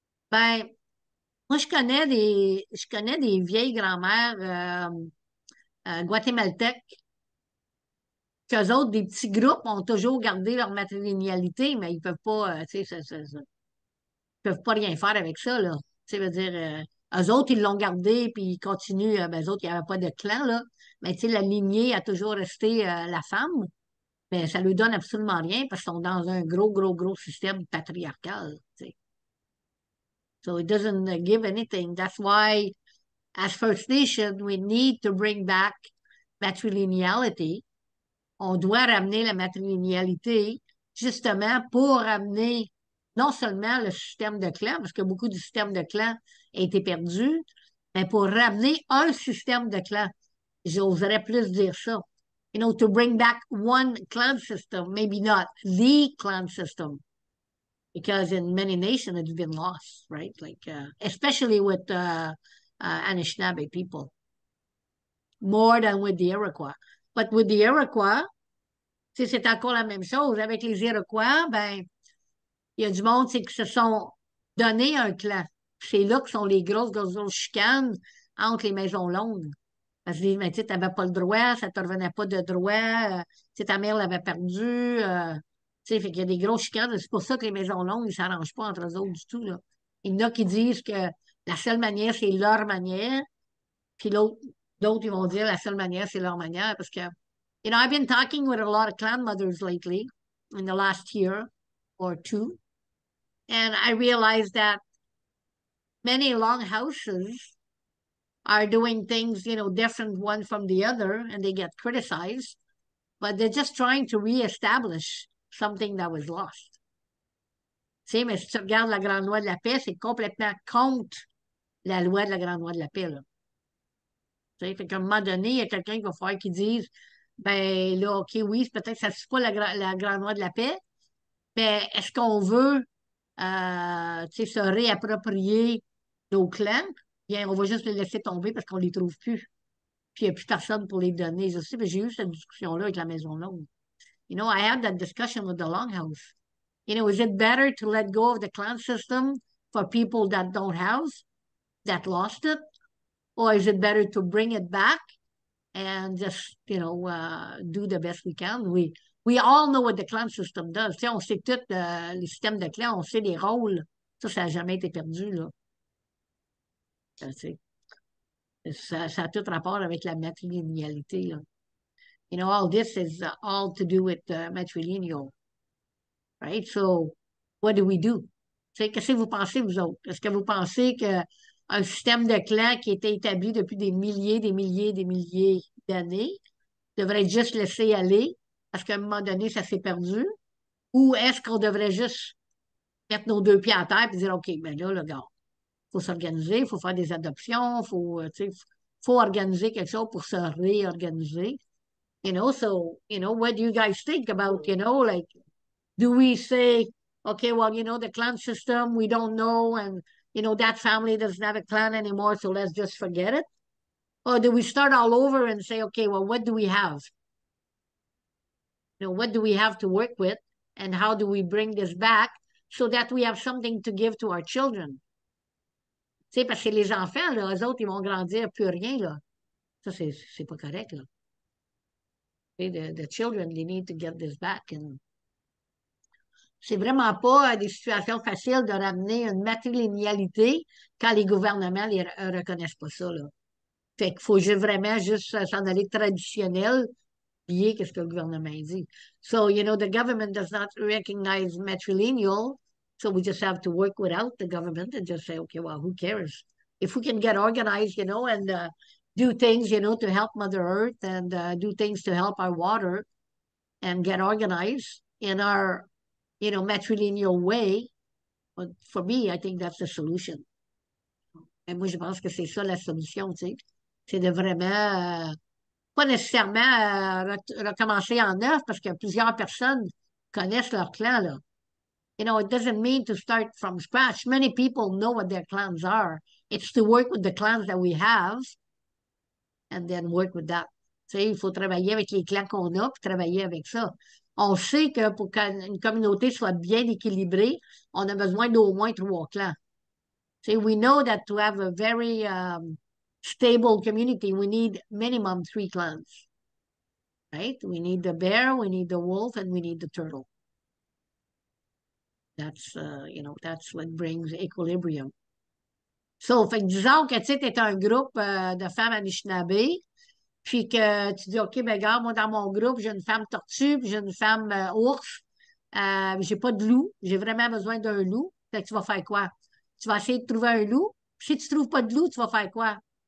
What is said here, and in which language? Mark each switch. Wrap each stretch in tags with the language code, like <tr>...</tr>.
<fr>Ben, moi, je connais des vieilles grand-mères guatémaltèques qu'eux autres, des petits groupes, ont toujours gardé leur matrilinéalité, mais ils peuvent pas, tu sais, peuvent pas rien faire avec ça, là. Tu sais, veut dire, eux autres, ils l'ont gardé, puis ils continuent, ben, eux autres, il n'y avait pas de clan, là. Mais tu sais, la lignée a toujours resté la femme, mais ça lui donne absolument rien parce qu'ils sont dans un gros système patriarcal, tu sais.</fr> <en>So it doesn't give anything. That's why, as First Nation, we need to bring back matrilineality.</en> <fr>On doit ramener la matrilinéalité justement pour ramener non seulement le système de clan, parce que beaucoup du système de clan a été perdu, mais pour ramener un système de clan. J'oserais plus dire ça.</fr> <en>You know, to bring back one clan system, maybe not the clan system, because in many nations it's been lost, right? Like, especially with Anishinaabe people, more than with the Iroquois. But with the Iroquois,</en> <fr>tu sais, c'est encore la même chose. Avec les Iroquois, ben, il y a du monde c'est qui se sont donné un clan. C'est là que sont les grosses chicanes entre les maisons longues. Parce que mais, tu n'avais pas le droit, ça ne te revenait pas de droit, tu sais, ta mère l'avait perdu. Tu sais, fait qu'il y a des grosses chicanes. C'est pour ça que les maisons longues, ils ne s'arrangent pas entre eux autres du tout, là. Il y en a qui disent que la seule manière, c'est leur manière. Puis d'autres, ils vont dire la seule manière, c'est leur manière. Parce que,</fr> <en>you know, I've been talking with a lot of clan mothers lately, in the last year or two. And I realized that many longhouses are doing things, you know, different one from the other, and they get criticized, but they're just trying to reestablish something that was lost.</en> <fr>Tu sais, mais si tu regardes la Grande Loi de la Paix, c'est complètement contre la loi de la Grande Loi de la Paix, là. Tu sais, fait qu'à un moment donné, il y a quelqu'un qui va falloir qui dise, ben là, OK, oui, peut-être que ça ne suit pas la Grande Loi de la Paix, mais est-ce qu'on veut tu sais, se réapproprier nos clans? Bien, on va juste les laisser tomber parce qu'on ne les trouve plus. Puis il n'y a plus personne pour les donner. Je sais, mais j'ai eu cette discussion-là avec la Maison Longue.</fr> <en>You know, I had that discussion with the Longhouse. You know, is it better to let go of the clan system for people that don't have, that lost it? Or is it better to bring it back and just, you know, do the best we can? We all know what the clan system does.</en> <fr>Tu sais, on sait tout les systèmes de clans, on sait les rôles. Ça n'a jamais été perdu, là. Tu sais, ça a tout rapport avec la matrilinéalité, là.</fr> <en>You know, all this is all to do with matrilineal, right? So, what do we do?</en> <fr>Tu sais, qu'est-ce que vous pensez, vous autres? Est-ce que vous pensez qu'un système de clans qui était établi depuis des milliers d'années devrait être juste laissé aller parce qu'à un moment donné, ça s'est perdu? Ou est-ce qu'on devrait juste mettre nos deux pieds à terre et dire, OK, ben là, le gars, il faut s'organiser, il faut faire des adoptions, tu sais, faut organiser quelque chose pour se réorganiser.</fr> <en>You know, so, you know, what do you guys think about, you know, like, do we say, okay, well, you know, the clan system, we don't know, and, you know, that family doesn't have a clan anymore, so let's just forget it? Or do we start all over and say, okay, well, what do we have? You know, what do we have to work with, and how do we bring this back so that we have something to give to our children?</en> <fr>Tu sais, parce que les enfants, là, eux autres, ils vont grandir plus rien, là. Ça, c'est pas correct, là.</fr> <en>The children, they need to get this back. And</en> <fr>c'est vraiment pas des situations faciles de ramener une matrilinéalité quand les gouvernements ne reconnaissent pas ça, là. Fait qu'il faut vraiment juste s'en aller traditionnel, oublier ce que le gouvernement dit.</fr> <en>So, you know, the government does not recognize matrilineal, so we just have to work without the government and just say, okay, well, who cares? If we can get organized, you know, and do things, you know, to help Mother Earth and do things to help our water and get organized in our, you know, matrilineal way, but for me, I think that's the solution.</en> <fr>Et moi, je pense que c'est ça la solution, tu sais. C'est de vraiment, pas nécessairement recommencer en neuf parce que plusieurs personnes connaissent leur clan, là.</fr> <en>You know, it doesn't mean to start from scratch. Many people know what their clans are. It's to work with the clans that we have and then work with that.</en> <fr>Tu sais, il faut travailler avec les clans qu'on a puis travailler avec ça. On sait que pour qu'une communauté soit bien équilibrée, on a besoin d'au moins 3 clans.</fr> <en>So we know that to have a very stable community, we need minimum 3 clans, right? We need the bear, we need the wolf, and we need the turtle. That's what brings equilibrium.</en> <fr>So, fait que disons que tu es un groupe de femmes Anishinaabe, puis que tu dis, OK, ben regarde, moi, dans mon groupe, j'ai une femme tortue, puis j'ai une femme ours, j'ai pas de loup, j'ai vraiment besoin d'un loup. Fait que tu vas faire quoi? Tu vas essayer de trouver un loup. Puis si tu trouves pas de loup, tu vas faire quoi?</fr>